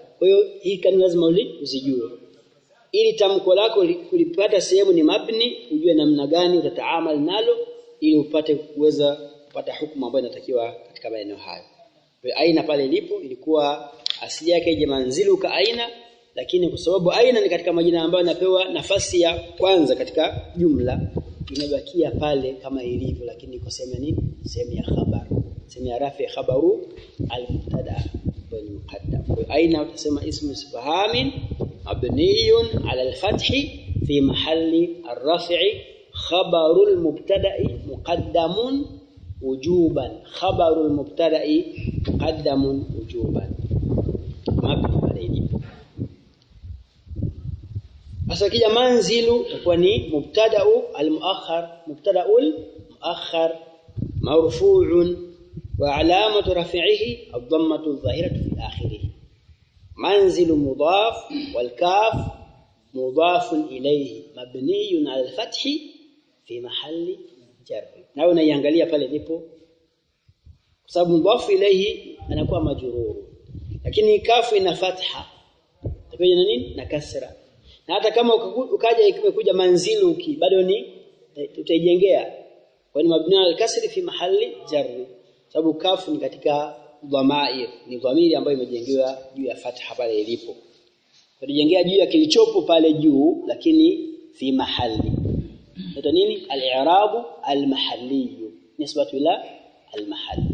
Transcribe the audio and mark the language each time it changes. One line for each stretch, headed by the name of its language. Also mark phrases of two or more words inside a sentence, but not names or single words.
Swahili: Kwa hiyo hii kanuni lazima uzijue, ili tamko lako kulipata sehemu ni mabni, ujue namna gani utataamali nalo ili upate kuweza kupata hukumu ambayo inatakiwa katika maeneo hayo. Kwa aina pale ilipo ilikuwa asili yake ije
Arabic: منزلك أين,
Swahili: lakini kwa sababu aina ni katika majina ambayo yanapewa nafasi ya kwanza katika jumla, imebakia pale kama ilivyo, lakini iko sehemu nini? Sehemu ya khabar, sehemu ya
Arabic: رافع خبر المبتدأ والمقدم.
Swahili: Kwa aina utasema
Arabic: اسم استفهام مبني على الفتح في محل الرفع، خبر المبتدأ مقدم وجوبا، خبر المبتدأ مقدم وجوبا.
Swahili: Mabni pale ilipo. Sasa kija manzilu itakuwa ni
Arabic: مبتدأ المؤخر، مبتدأ المؤخر مرفوع وعلامة رفعه الضمة الظاهرة في آخره. منزل مضاف والكاف مضاف إليه مبني على الفتح في محل جر.
Swahili: Na unaiangalia pale ilipo, kwa sababu
Arabic: مضاف إليه
Swahili: anakuwa majrur, lakini kafu ina fatha, itakuwa na nini? Na kasra. Na hata kama ukaja ikikuja manzilu bado ni utaijengea, kwa ni
Arabic: مبني الكسر في محل جر,
Swahili: sababu kafu ni katika dhamair, ni dhamiri ambayo imejengewa juu ya fatha pale ilipo. Tutajengea juu ya kilichopo pale juu, lakini
Arabic: في محل.
Swahili: Ndio nini?
Arabic: الإعراب المحلي، نسبة إلى المحل.